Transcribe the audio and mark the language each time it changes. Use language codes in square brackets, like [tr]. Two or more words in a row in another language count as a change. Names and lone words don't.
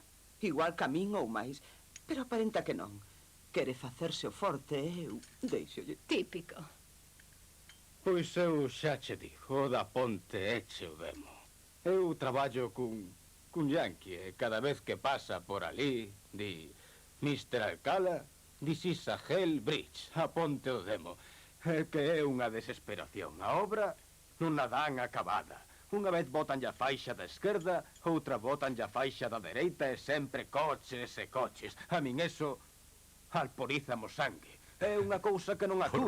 [gl] Igual camín ou máis, pero aparenta que non. Quere facerse o forte e eu deixolle. Típico. Pois eu xa che digo, o da ponte eche o demo. Eu traballo cun yankee e cada vez que pasa por ali, di Mr. [en] Alcala, this is a hell bridge, [gl] a ponte do demo. Que é unha desesperación. A obra non a dan acabada. Unha vez botanlle a faixa da esquerda, outra botanlle a faixa da dereita e sempre coches e coches. A min eso alporízamo sangue. É unha cousa que non aturo.